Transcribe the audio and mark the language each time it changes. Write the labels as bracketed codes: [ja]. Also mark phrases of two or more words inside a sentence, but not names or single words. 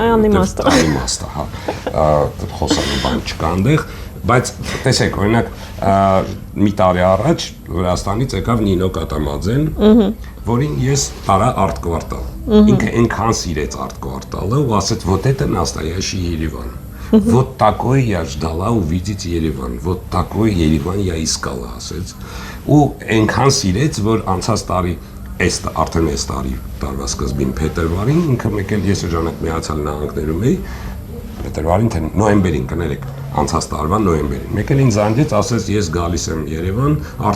[hy] Անիմաստը, հա, խոսալու բան չկա այնտեղ, բայց տեսեք, օրինակ, մի տարի առաջ Վրաստանից եկավ Նինո Կատամաձեն, որին ես տարա արտ-կվարտալ։ Ինքը այնքան սիրեց արտ-կվարտալը ու ասեց, [ru] вот это настоящий Երևան։ Вот такой я ждала увидеть Երևան, вот такой Երևան я искала, [hy] ասեց։ Ու այնքան սիրեց, որ անցած տարի արդեն այս տարվա սկզբին փետրվարին ինքը եկել ես ժամանակ Միացյալ Նահանգներում էի փետրվարին թե նոյեմբերին կներեք անցած տարվա նոյեմբերին մեկել ինձ զանգեց ասեց ես գալիս եմ Երևան արտ